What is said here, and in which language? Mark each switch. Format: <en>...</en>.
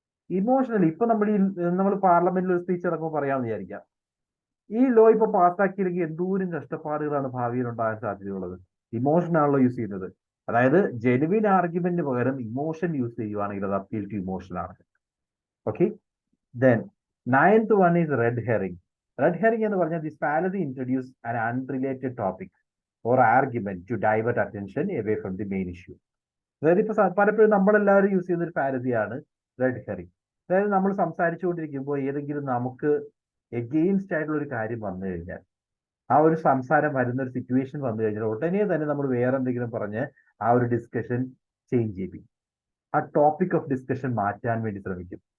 <ml>Emotionally ഇപ്പൊ നമ്മൾ പാർലമെന്റിൽ ഒരു സ്പീച്ച് ഇറക്കുമ്പോൾ പറയാമെന്ന് വിചാരിക്കാം, ഈ ലോ ഇപ്പൊ പാസ്സാക്കിയില്ലെങ്കിൽ എന്തോരം കഷ്ടപ്പാടുകളാണ് ഭാവിയിൽ ഉണ്ടാകാൻ സാധ്യതയുള്ളത്. ഇമോഷൻ ആണല്ലോ യൂസ് ചെയ്യുന്നത്. അതായത് ജെനുവിൻ ആർഗ്യുമെന്റിന് പകരം ഇമോഷൻ യൂസ് ചെയ്യുവാണെങ്കിൽ അത് അപ്പീൽ ടു ഇമോഷൻ ആണ്.</ml> <en>Okay, then 9th one is red herring. Red herring</en> <ml>എന്ന് പറഞ്ഞാൽ</ml> <en>This fallacy introduce an unrelated topic or argument to divert attention away from the main issue.</en> <ml>അതായത് ഇപ്പൊ പലപ്പോഴും നമ്മളെല്ലാവരും യൂസ് ചെയ്യുന്ന ഒരു ഫാലസിയാണ് റെഡ് ഹെറിങ്. അതായത് നമ്മൾ സംസാരിച്ചുകൊണ്ടിരിക്കുമ്പോൾ ഏതെങ്കിലും നമുക്ക് എഗെയിൻസ്റ്റ് ആയിട്ടുള്ള ഒരു കാര്യം വന്നു കഴിഞ്ഞാൽ, ആ ഒരു സംസാരം വരുന്ന ഒരു സിറ്റുവേഷൻ വന്നു കഴിഞ്ഞാൽ ഉടനെ തന്നെ നമ്മൾ വേറെ എന്തെങ്കിലും പറഞ്ഞ് ആ ഒരു ഡിസ്കഷൻ ചേഞ്ച് ചെയ്യും, ആ ടോപ്പിക് ഓഫ് ഡിസ്കഷൻ മാറ്റാൻ വേണ്ടി ശ്രമിക്കും.</ml>